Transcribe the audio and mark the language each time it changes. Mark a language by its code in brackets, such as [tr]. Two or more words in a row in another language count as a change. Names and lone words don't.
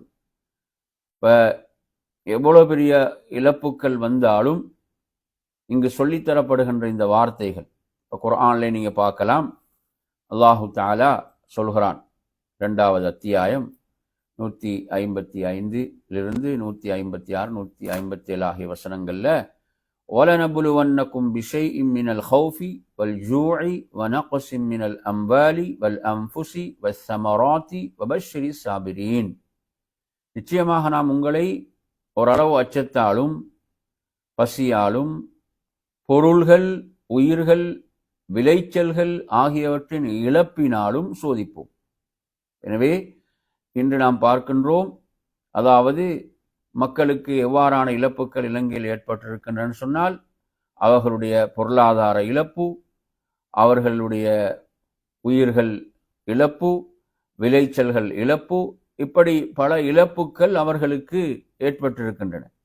[ta] இப்போ எவ்வளோ பெரிய இழப்புக்கள் வந்தாலும் இங்கு சொல்லித்தரப்படுகின்ற இந்த வார்த்தைகள், இப்போ குர்ஆனில் நீங்கள் பார்க்கலாம். [ar] الله تعالى [ta] சொல்கிறான், 2வது அத்தியாயம் 155 156 157 ஆகிய வசனங்களில், [ar] وَلَنَبْلُوَنَّكُمْ بِشَيْءٍ مِّنَ الْخَوْفِ وَالْجُوعِ وَنَقْصٍ مِّنَ الْأَمْوَالِ وَالْأَنفُسِ وَالثَّمَرَاتِ وَبَشِّرِ الصَّابِرِينَ. [ta] நிச்சயமாக நாம் உங்களை ஓரளவு அச்சத்தாலும், பசியாலும், பொருள்கள், உயிர்கள், விளைச்சல்கள் ஆகியவற்றின் இழப்பினாலும் சோதிப்போம். எனவே இன்று நாம் பார்க்கின்றோம், அதாவது மக்களுக்கு எவ்வாறான இழப்புகள் இலங்கையில் ஏற்பட்டிருக்கின்றன சொன்னால், அவர்களுடைய பொருளாதார இழப்பு, அவர்களுடைய உயிர்கள் இழப்பு, விளைச்சல்கள் இழப்பு, இப்படி பல இழப்புக்கள் அவர்களுக்கு ஏற்பட்டிருக்கின்றன.